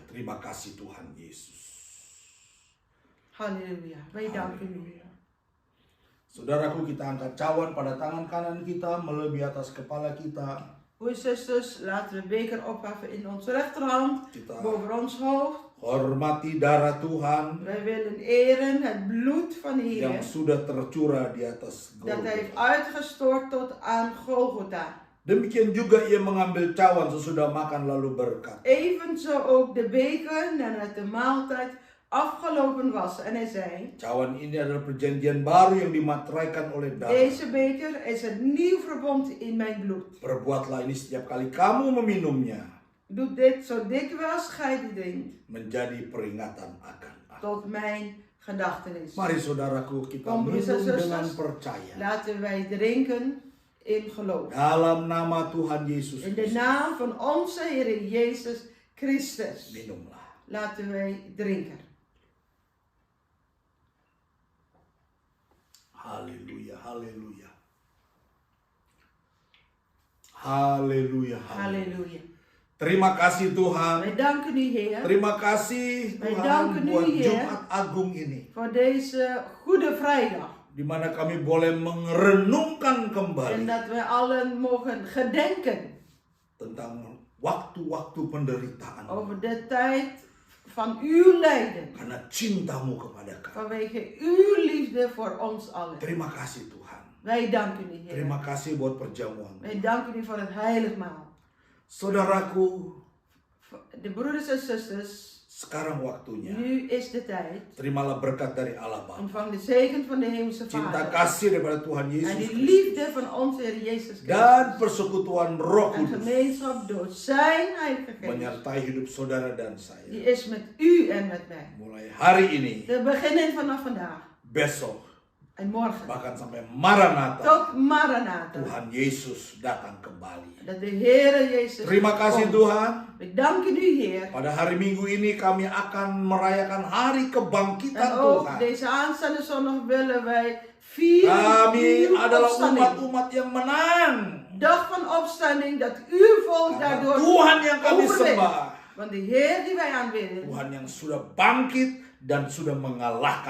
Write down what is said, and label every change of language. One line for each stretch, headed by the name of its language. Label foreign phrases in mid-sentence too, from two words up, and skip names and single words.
Indonesian: Terima kasih Tuhan Yesus.
Dutch: Halleluja. Wij danken u.
Indonesian: Haleluya. Saudaraku, kita angkat cawan pada tangan kanan kita melebihi atas kepala kita.
Dutch: Broeders en zusters, laten we beker opheffen in onze rechterhand
Indonesian: Kita
Dutch: boven ons hoofd.
Indonesian: hormati darah Tuhan
Dutch: Wij willen eren het bloed van de
Indonesian: yang
Dutch: Heer
Indonesian: sudah tercurah di atas
Dutch: dat hij heeft
Indonesian: Golgotha.
Dutch: uitgestort tot aan Golgotha.
Indonesian: Demikian juga ia mengambil cawan sesudah makan lalu berkata,
Dutch: Evenzo ook de beker nadat de maaltijd afgelopen was. En hij zei,
Indonesian: cawan ini adalah perjanjian baru yang dimateraikan oleh darah.
Dutch: deze beker is een nieuw verbond in mijn bloed.
Indonesian: Perbuatlah ini setiap kali kamu meminumnya
Dutch: Doe dit zo dikwijls gij die drinkt,
Indonesian: menjadi peringatan akan aku.
Dutch: tot mijn gedachtenis.
Indonesian: Mari saudaraku, kita
Dutch: Kom, broeders en
Indonesian: minum dengan
Dutch: zusters.
Indonesian: percaya.
Dutch: Laten wij drinken in geloof.
Indonesian: Dalam nama Tuhan Yesus
Dutch: In de
Indonesian: Kristus.
Dutch: naam van onze Heer Jezus Christus.
Indonesian: Minumlah.
Dutch: Laten wij drinken.
Indonesian: Haleluya, haleluya. Haleluya, haleluya.
Dutch: Halleluja.
Indonesian: Terima kasih Tuhan.
Dutch: Wij danken u Heer
Indonesian: Terima kasih
Dutch: Wij
Indonesian: Tuhan
Dutch: danken u,
Indonesian: buat
Dutch: Heer.
Indonesian: Jumat Agung ini.
Dutch: voor deze Goede Vrijdag.
Indonesian: Di mana kami boleh merenungkan
Dutch: En
Indonesian: kembali
Dutch: dat wij allen mogen gedenken
Indonesian: tentang waktu-waktu penderitaan.
Dutch: over de tijd van uw lijden.
Indonesian: Karena cintamu kepada kami.
Dutch: Vanwege uw liefde voor ons allen.
Indonesian: Terima kasih Tuhan.
Dutch: Wij danken u Heer.
Indonesian: Terima kasih buat perjamuan.
Dutch: Wij danken u voor het heilig maal.
Indonesian: Saudaraku,
Dutch: De broeders en zusters,
Indonesian: sekarang waktunya.
Dutch: nu is de tijd.
Indonesian: Terimalah berkat dari Allah Bapa.
Dutch: Ontvang de zegen van de Hemelse
Indonesian: Cinta
Dutch: Vader.
Indonesian: kasih daripada Tuhan
Dutch: En
Indonesian: Yesus
Dutch: de
Indonesian: Kristus.
Dutch: liefde van onze Heer Jezus
Indonesian: Dan
Dutch: Christus.
Indonesian: persekutuan Roh
Dutch: En
Indonesian: Kudus
Dutch: gemeenschap door zijn Heilige Geest.
Indonesian: menyertai hidup saudara dan
Dutch: Die
Indonesian: saya.
Dutch: is met u en met mij.
Indonesian: Mulai hari ini,
Dutch: We beginnen vanaf vandaag.
Indonesian: besok,
Dutch: En morgen.
Indonesian: bahkan sampai Maranatha,
Dutch: Tot Maranatha.
Indonesian: Tuhan Yesus datang kembali.
Dutch: Dat de Heer Jezus
Indonesian: Terima kasih
Dutch: komt.
Indonesian: Tuhan.
Dutch: We danken u Heer.
Indonesian: Pada hari Minggu ini kami akan merayakan hari kebangkitan
Dutch: En ook
Indonesian: Tuhan.
Dutch: deze aanstaande zondag willen wij vieren
Indonesian: Kami
Dutch: uw
Indonesian: adalah
Dutch: opstanding.
Indonesian: umat-umat yang menang.
Dutch: Dag van opstanding, dat uw volk
Indonesian: Karena
Dutch: daardoor
Indonesian: Tuhan yang kami
Dutch: overwint.
Indonesian: sembah,
Dutch: Want de Heer die wij aanbidden,
Indonesian: Tuhan yang sudah bangkit dan sudah mengalahkan